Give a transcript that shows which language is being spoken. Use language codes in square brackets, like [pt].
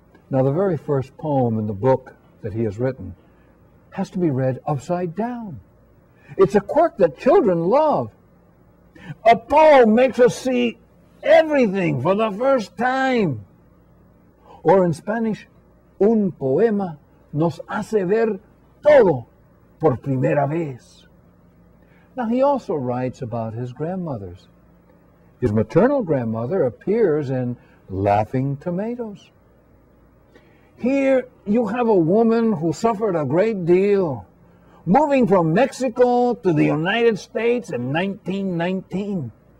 [en] Now, the very first poem in the book that he has written has to be read upside down. It's a quirk that children love. A poem makes us see everything for the first time. [es] Or in Spanish, un poema nos hace ver todo por primera vez. [en] Now, he also writes about his grandmothers. His maternal grandmother appears in Laughing Tomatoes. Here you have a woman who suffered a great deal, moving from Mexico to the United States in 1919.